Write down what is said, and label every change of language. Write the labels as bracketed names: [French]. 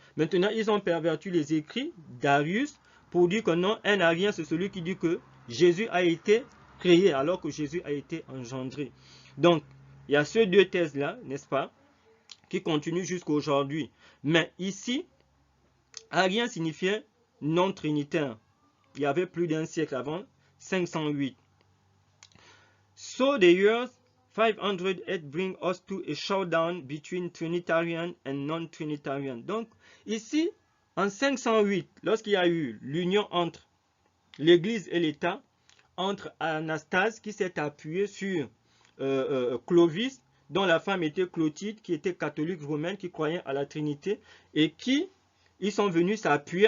[French] Maintenant, ils ont perverti les écrits d'Arius pour dire que non, un arien, c'est celui qui dit que Jésus a été créé alors que Jésus a été engendré. Donc, il y a ces deux thèses-là, n'est-ce pas, qui continuent jusqu'à aujourd'hui. Mais ici, arien signifiait non trinitaire. il y avait plus d'un siècle avant, 508. [English] So the years 508 bring us to a showdown between Trinitarian and non-Trinitarian. [French] Donc, ici, en 508, lorsqu'il y a eu l'union entre l'Église et l'État, entre Anastase qui s'est appuyé sur Clovis, dont la femme était Clotilde, qui était catholique romaine, qui croyait à la Trinité, et qui, ils sont venus s'appuyer.